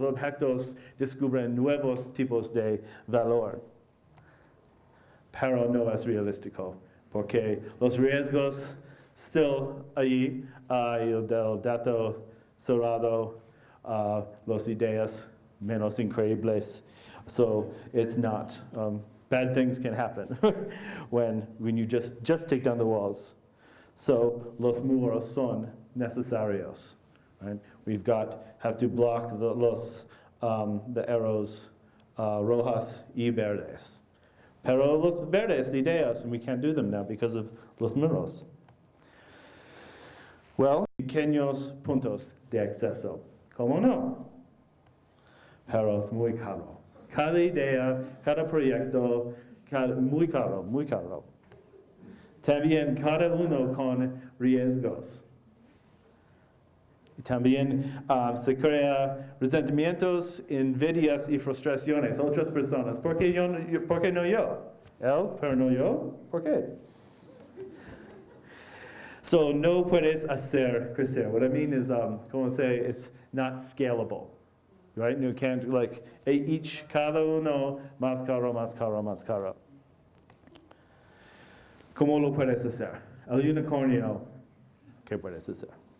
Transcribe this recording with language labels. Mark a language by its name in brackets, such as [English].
[Spanish] Los objetos descubren nuevos tipos de valor, pero no es realístico, porque los riesgos [English] still [Spanish] ahí, el del dato cerrado, las ideas menos increíbles. [English] So it's not, bad things can happen when you just take down the walls. So [Spanish] los muros son necesarios, [English] right? Have to block the arrows [Spanish] rojas y verdes. Pero los verdes ideas, [English] we can't do them now because of [Spanish] los muros. [English] Well, [Spanish] pequeños puntos de acceso. ¿Cómo no? Pero es muy caro. Cada idea, cada proyecto, muy caro, muy caro. También cada uno con riesgos. Y también se crea resentimientos, envidias y frustraciones. Otras personas. ¿Por qué no yo? Él, pero no yo. ¿Por qué? [English] So [Spanish] no puedes hacer crecer. [English] What I mean is, [Spanish] como [English] say, it's not scalable, right? You can't [Spanish] cada uno más caro, más caro, más caro. ¿Cómo lo puedes hacer? El unicornio, ¿qué puedes hacer?